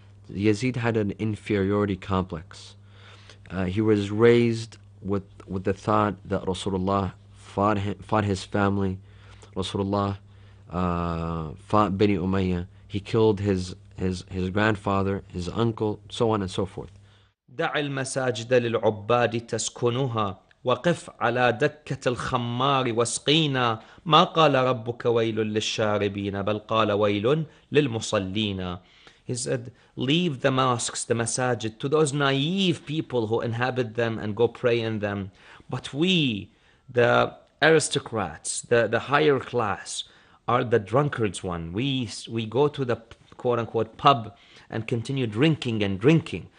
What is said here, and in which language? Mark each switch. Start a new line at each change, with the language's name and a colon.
English: Yazid had an inferiority complex. He was raised with the thought that Rasulullah fought his family. Rasulullah fought Bani Umayyah. He killed his grandfather, his uncle, so on and so forth.
Arabic: دع المساجد للعباد تسكنها وقف على دكة الخمار واسقينا ما قال ربك ويل للشاربين بل قال ويل للمصلين.
English: He said, leave the mosques, the masajid, to those naive people who inhabit them and go pray in them. But we, the aristocrats, the higher class, are the drunkards one. We go to the quote-unquote pub and continue drinking and drinking.